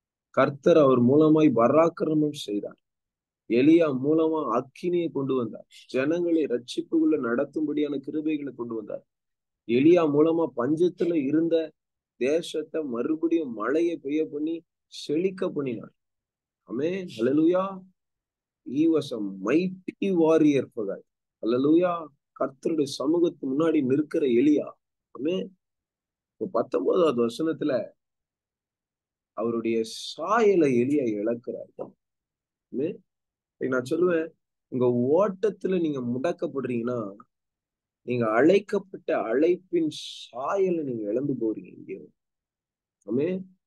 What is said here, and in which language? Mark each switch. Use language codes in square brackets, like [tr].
[ta] கர்த்தர் அவர் மூலமாய் பராக்கிரமம் செய்தார். எலியா மூலமா அக்கினியை கொண்டு வந்தார். ஜனங்களை ரட்சிப்புக்குள்ள நடத்தும்படியான கிருபைகளை கொண்டு வந்தார். எலியா மூலமா பஞ்சத்துல இருந்த தேசத்தை மறுபடியும் மழையை பெய்ய பண்ணி செழிக்க பண்ணினார். ஆமென். அல்லேலூயா. [en] He was a mighty warrior for God. [ta] அல்லேலூயா. கர்த்தருடைய சமூகத்துக்கு முன்னாடி நிற்கிற எலியா. ஆமென். 19வது வசனத்துல அவருடைய சாயலை எலியா இழக்கிறார். ஆமென். நான் சொல்லுவேன், உங்க ஓட்டத்துல நீங்க முடக்கப்படுறீங்கன்னா நீங்க அழைக்கப்பட்ட அழைப்பின் சாயலை நீங்க இழந்து போறீங்க. ஆமென்.